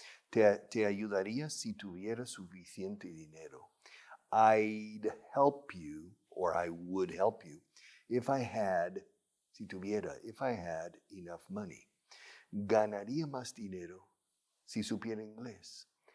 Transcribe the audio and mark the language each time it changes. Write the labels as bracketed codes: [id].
[es] Te ayudaría si tuviera suficiente dinero. [en] I'd help you, or I would help you, if I had, [es] si tuviera, [en] if I had enough money. [es] Ganaría más dinero si supiera inglés.